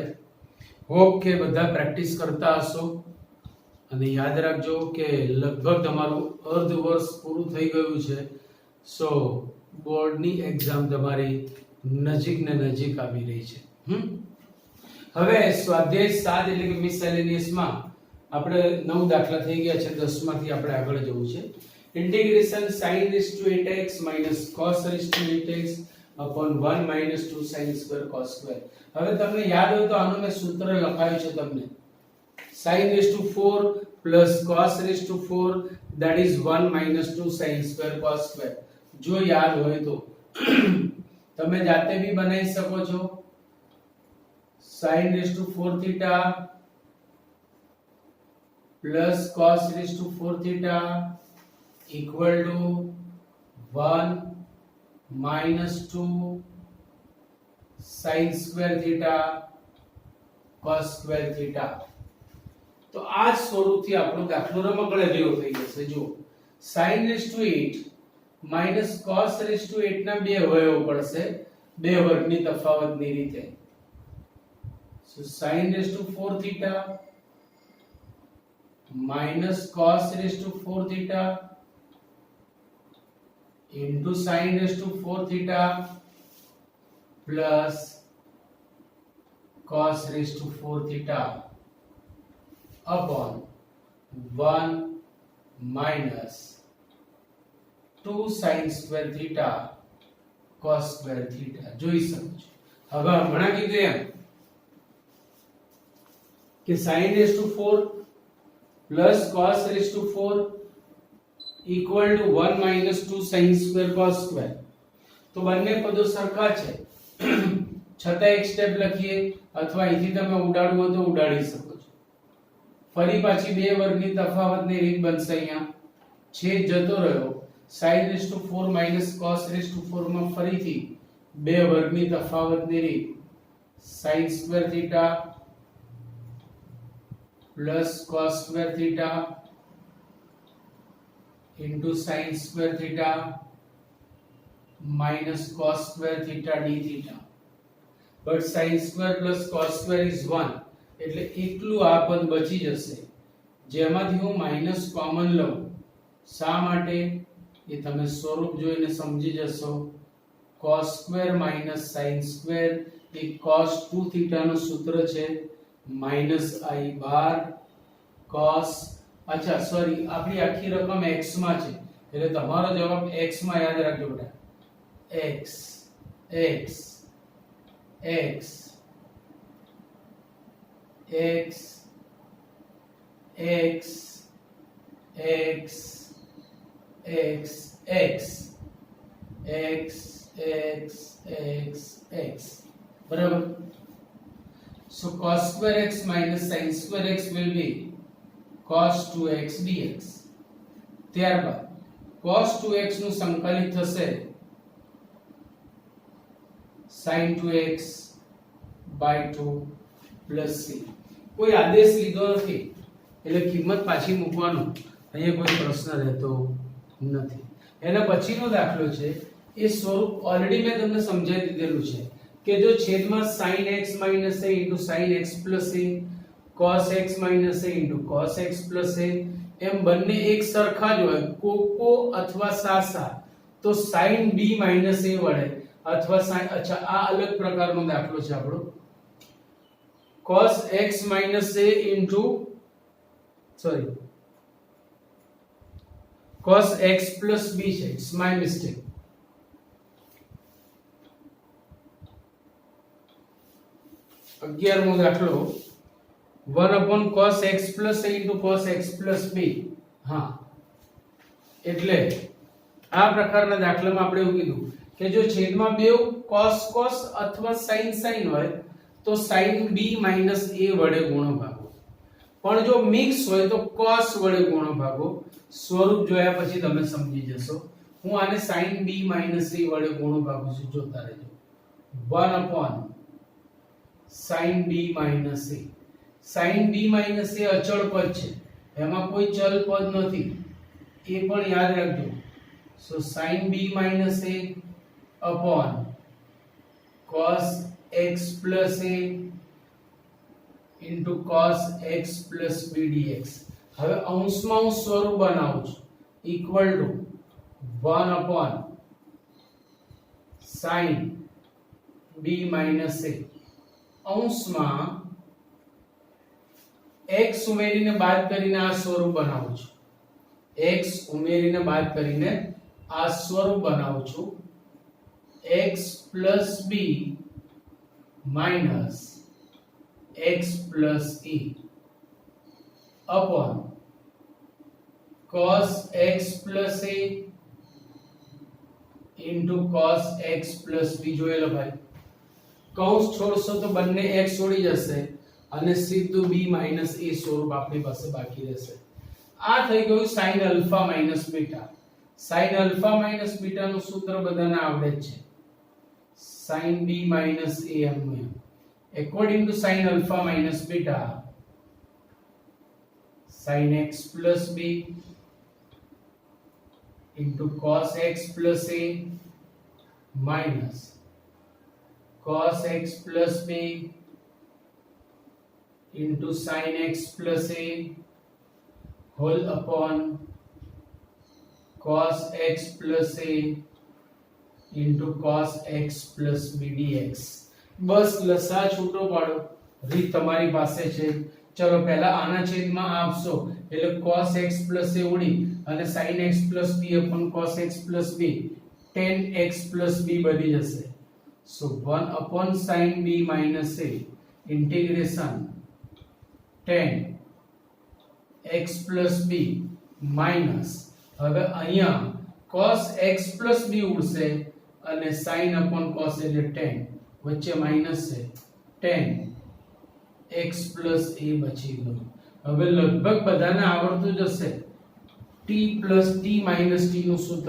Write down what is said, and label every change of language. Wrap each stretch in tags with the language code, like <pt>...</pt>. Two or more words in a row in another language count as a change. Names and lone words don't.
<gu>હોપ કે બધા પ્રેક્ટિસ કરતા હશો અને યાદ રાખજો કે લગભગ તમારું અર્ધ વર્ષ પૂરું થઈ ગયું છે. સો બોર્ડની એક્ઝામ તમારી નજીક ને નજીક આવી રહી છે. હવે સ્વાધ્યાય 7 એટલે કે મિસેલેનિયસમાં આપણે 9 દાખલા થઈ ગયા છે. 10 માંથી આપણે આગળ જવું છે. ઇન્ટિગ્રેશન</gu> <en>sin8x cos 8x upon 1 2 sin square cos square.</en> <gu>હવે તમને યાદ હોય તો આનું મેં સૂત્ર લખાયું છે તમને.</gu> <en>sin4 plus cos 4 that is 1 2 sin square cos square.</en> <gu>જો યાદ હોય તો તમે જાતે भी બનાવી શકો છો.</gu> <en>sin4 theta plus cos 4 theta equal to 1 2 sin square theta cos square theta.</en> <gu>તો આ સ્વરૂપથી આપણો દાખલો રમકડા જેવો થઈ જશે. જો</gu> <en>sin8 minus cos 8</en> <gu>ના બે અવયવ પડશે બે વર્ગની તફાવતની રીતે.</gu> <en>So sin4 theta minus cos 4 theta into sin4 theta plus cos 4 theta upon 1 minus 2 sin square theta cos square theta.</en> <gu>જોઈ શકો છો. હવે હમણાં કીધું એમ કે</gu> <en>sin4 plus cos 4 equal to 1 minus 2 sin square cos square.</en> <gu>તો બંને પદો સરખા છે છતાં એક સ્ટેપ લખીએ અથવા અહીંથી તમે ઉડાડવું હોય તો ઉડાડી શકો છો. ફરી પાછી બે વર્ગની તફાવતની રીત બનશે. અહીંયા છેદ જતો રહ્યો. sin4 minus cos 4 માં ફરીથી બે વર્ગની તફાવતની રીત sin square theta plus cos square theta into sin square theta minus cos square theta d theta.</gu> <en>But sin square plus cos square is 1</en> <gu>એટલે એકલું આ પદ બચી જશે જેમાંથી હું</gu> <en>minus common</en> <gu>લઉં. શા માટે એ તમે સ્વરૂપ જોઈને સમજી જશો.</gu> <en>cos square minus sin square એ cos 2 theta</en> <gu>નું સૂત્ર છે</gu> <en>minus i bar cos.</en> <gu>અચ્છા સોરી, આપણી આખી રકમ x માં છે એટલે તમારો જવાબ x માં યાદ રાખજો બેટા.</gu> <en>x x x x x x x x x x x x બરાબર. So cos square x minus sin square x will be cos 2x dx.</en> <gu>ત્યારબાદ</gu> <en>cos 2x</en> <gu>નું સંકલિત થશે</gu> <en>sin 2x by 2 plus c.</en> <gu>કોઈ આદેશ લીધો નથી એટલે કિંમત પાછી મૂકવાનું અહીંયા કોઈ પ્રશ્ન રહેતો નથી. એના પછીનો દાખલો છે એ સ્વરૂપ ઓલરેડી મેં તમને સમજાવી દીધેલું છે કે જો છેદમાં</gu> <en>sin x minus a into sin x plus a</en> <gu>cos x minus a into cos x plus a એમ બંને એક સરખા જ હોય કોકો અથવા સાસા તો</gu> <en>sin b minus a</en> <gu>વડે અથવા sin. અચ્છા, આ અલગ પ્રકારનો દાખલો છે આપણો.</gu> <en>cos x minus a into sorry cos x plus b છે. It's my mistake.</en> <gu>અગિયારમો દાખલો</gu> <en>1 upon cos x plus a into cos x plus b.</en> <gu>હા, એટલે આ પ્રકારના દાખલામાં આપણે એવું કીધું કે જો છેદમાં બે</gu> <en>cos cos</en> <gu>અથવા</gu> <en>sin sin</en> <gu>હોય તો</gu> <en>sin b minus a</en> <gu>વડે ગુણો ભાગો. પણ જો મિક્સ હોય તો cos વડે ગુણો ભાગો. સ્વરૂપ જોયા પછી તમે સમજી જશો. હું આને</gu> <en>sin b minus a</en> <gu>વડે ગુણો ભાગું છું. જોતા રહેજો.</gu> <en>1 upon sin b minus a. sin b minus a</en> <gu>અચળ પદ છે, એમાં કોઈ ચલ પદ નથી, એ પણ યાદ રાખજો.</gu> <en>સો sin b minus a upon cos x plus a into cos x plus b dx.</en> <gu>હવે અંશમાં હું સ્વરૂપ બનાવું છું,</gu> <en>equal to 1 upon sin b minus a.</en> <gu>અંશમાં x ઉમેરીને બાદ કરીને આ સ્વરૂપ બનાવું છું, x ઉમેરીને બાદ કરીને આ સ્વરૂપ બનાવું છું,</gu> <en>x plus b minus x plus e upon cos x plus a into cos x plus b.</en> <gu>જોયેલો ભાઈ, કૌંસ છોડશો તો બંને x છોડી જશે અને સીધું b minus a સ્વરૂપ આપણી પાસે બાકી રહેશે. આ થઈ ગયું</gu> <en>sin alpha minus beta. sin alpha minus beta</en> <gu>નું સૂત્ર બધાને આવડે છે,</gu> <en>sin b minus a એમ. according to sin alpha minus beta, sin x plus b into cos x plus a minus cos x plus b into sin x plus a whole upon cos x plus a into cos x plus b dx.</en> <gu>બસ લસા છૂટો પાડો, રીત તમારી પાસે છે. ચલો પહેલા આના છેદમાં આપશો એટલે</gu> <en>cos x plus a</en> <gu>ઉડી અને</gu> <en>sin x plus b upon cos x plus b</en> <gu>tan x plus b બની જશે.</gu> <en>so 1 upon sin b minus a integration tan x plus b minus,</en> <gu>હવે અહીંયા</gu> <en>cos x plus b</en> <gu>ઉડશે અને</gu> <en>sin upon cos</en> <gu>એટલે tan, વચ્ચે માઈનસ છે,</gu> <en>tan x plus a</en> <gu>બચી ગયું. હવે લગભગ બધાને આવડતું જ હશે</gu> <en>t plus t minus t</en> <gu>નું સૂત્ર.</gu>